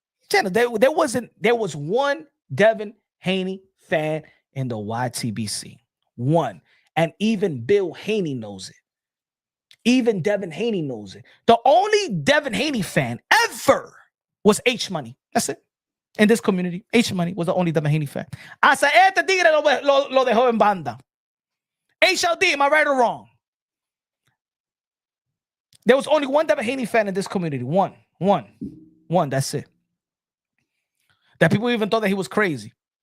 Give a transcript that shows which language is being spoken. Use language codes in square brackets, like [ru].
[en] There was one Devin Haney fan in the YTBC. One. And even Bill Haney knows it. Even Devin Haney knows it. The only Devin Haney fan ever was H Money. That's it. In this community, H Money was the only Devin Haney fan. [es] Hasta este tigre lo dejó en banda. [en] HLD, am I right or wrong? There was only one Devin Haney fan in this community. One. That's it. That people even thought that he was crazy.